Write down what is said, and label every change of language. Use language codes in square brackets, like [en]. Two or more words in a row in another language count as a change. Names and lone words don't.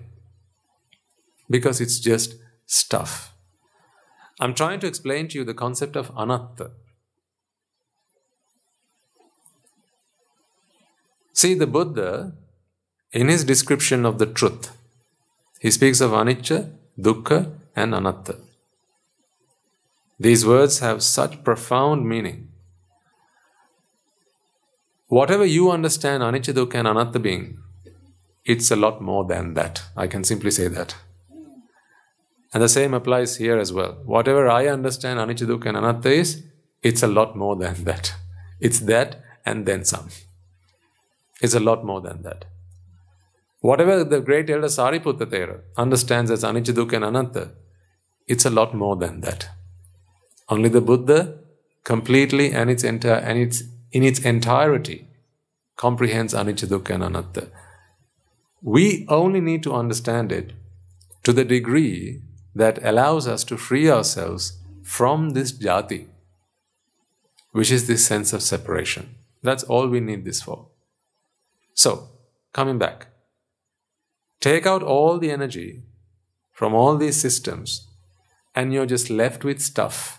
[en] Because it's just stuff. I'm trying to explain to you the concept of anatta. See, the Buddha, in his description of the truth, he speaks of [pi] anicca, dukkha [en] and anatta. These words have such profound meaning. Whatever you understand [pi] anicca, dukkha [en] and anatta being, it's a lot more than that. I can simply say that. And the same applies here as well. Whatever I understand [pi] anicca, dukkha [en] and anatta is, it's a lot more than that. It's that and then some. It's a lot more than that. Whatever the great elder Sariputta Thera understands as [pi] anicca, dukkha [en] and anatta, it's a lot more than that. Only the Buddha completely and in its entirety comprehends [pi] anicca, dukkha [en] and anatta. We only need to understand it to the degree that allows us to free ourselves from this játi, which is this sense of separation. That's all we need this for. So, coming back, take out all the energy from all these systems and you're just left with stuff.